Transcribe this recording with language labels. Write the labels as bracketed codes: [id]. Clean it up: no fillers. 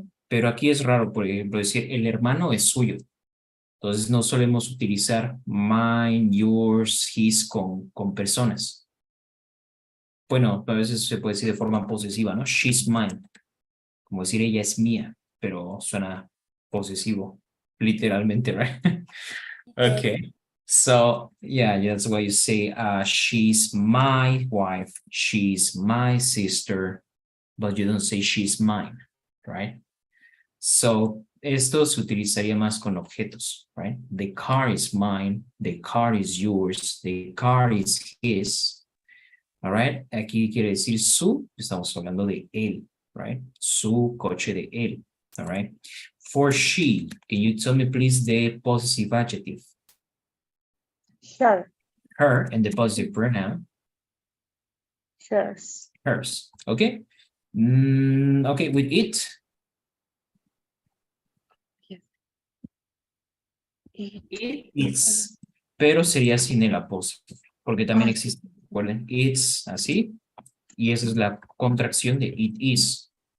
[es] Pero aquí es raro, por ejemplo, decir el hermano es suyo. Entonces no solemos utilizar mine, yours, his con personas. Bueno, a veces se puede decir de forma posesiva, ¿no? [en] She's mine. [es] Como decir ella es mía, pero suena posesivo, literalmente, right? [en] Okay. So, yeah, that's why you say, she's my wife, she's my sister, but you don't say she's mine, right? [es] So, esto se utilizaría más con objetos, right? [en] The car is mine, the car is yours, the car is his, all right? [es] Aquí quiere decir su, estamos hablando de él, right? Su coche de él, all right? [en] For she, can you tell me please the possessive adjective? Her. Her, and the positive pronoun, Hers. hers, okay? Okay, with it, it's, [es] pero sería sin el apóstrofe, porque también existe, recuerden, it's así, y esa es la contracción de it is.